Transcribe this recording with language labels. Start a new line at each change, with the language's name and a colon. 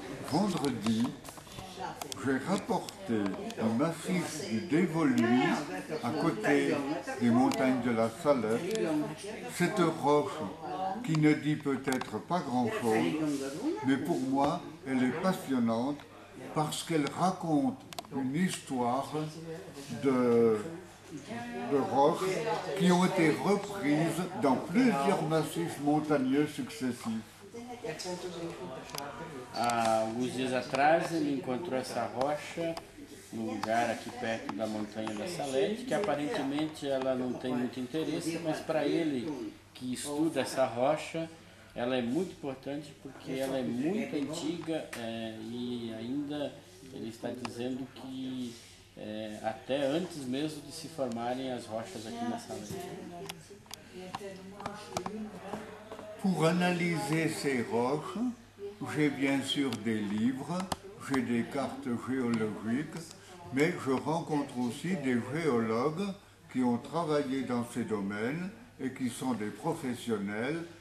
French: Vendredi, j'ai rapporté le massif du Dévoluy, à côté des montagnes de la Salette, cette roche qui ne dit peut-être pas grand-chose, mais pour moi, elle est passionnante parce qu'elle raconte une histoire de roches qui ont été reprises dans plusieurs massifs montagneux successifs.
Portuguese: Há alguns dias atrás ele encontrou essa rocha num lugar aqui perto da montanha da Salete, que aparentemente ela não tem muito interesse, mas para ele que estuda essa rocha, ela é muito importante porque ela é muito antiga e ainda ele está dizendo que até antes mesmo de se formarem as rochas aqui na Salete.
French: Pour analyser ces roches, j'ai bien sûr des livres, j'ai des cartes géologiques, mais je rencontre aussi des géologues qui ont travaillé dans ces domaines et qui sont des professionnels.